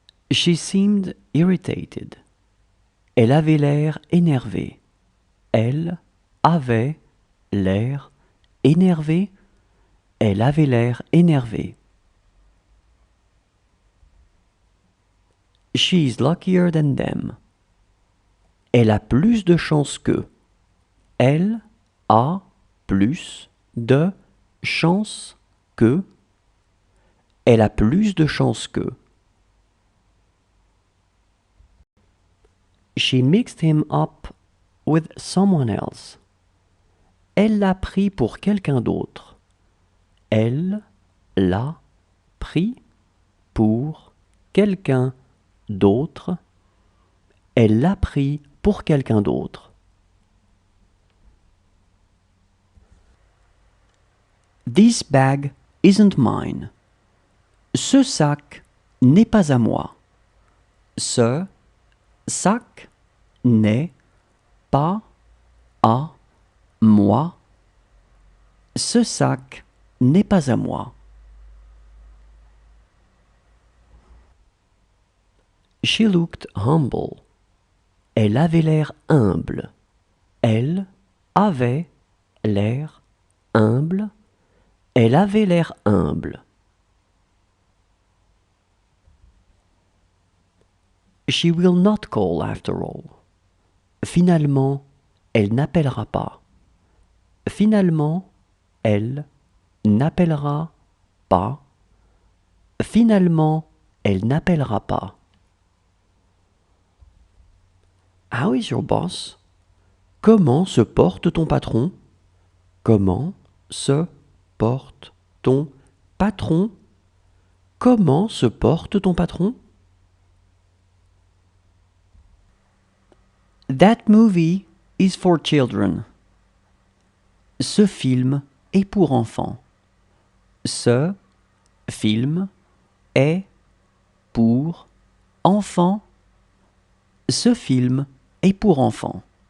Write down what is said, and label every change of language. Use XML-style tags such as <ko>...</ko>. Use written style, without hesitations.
<en>She seemed irritated.</en> <fr>Elle avait l'air énervée. Elle avait l'air énervée. Elle avait l'air énervée.</fr> <en>She is luckier than them.</en> <fr>Elle a plus de chance qu'eux. Elle a plus de chance qu'eux. Elle a plus de chance qu'eux.</fr> <en>She mixed him up with someone else.</en> <fr>Elle l'a pris pour quelqu'un d'autre. Elle l'a pris pour quelqu'un d'autre. Elle l'a pris pour quelqu'un d'autre.</fr> <en>This bag isn't mine.</en> <fr>Ce sac n'est pas à moi. Ce sac n'est pas à moi. Ce sac n'est pas à moi.</fr> <en>She looked humble.</en> <fr>Elle avait l'air humble. Elle avait l'air humble. Elle avait l'air humble.</fr> <en>She will not call after all.</en> <fr>Finalement, elle n'appellera pas. Finalement, elle n'appellera pas. Finalement, elle n'appellera pas.</fr> <en>How is your boss?</en> <fr>Comment se porte ton patron? Comment se porte ton patron? Comment se porte ton patron?</fr> <en>That movie is for children.</en> <fr>Ce film est pour enfants. Ce film est pour enfants. Ce film est pour enfants.</fr>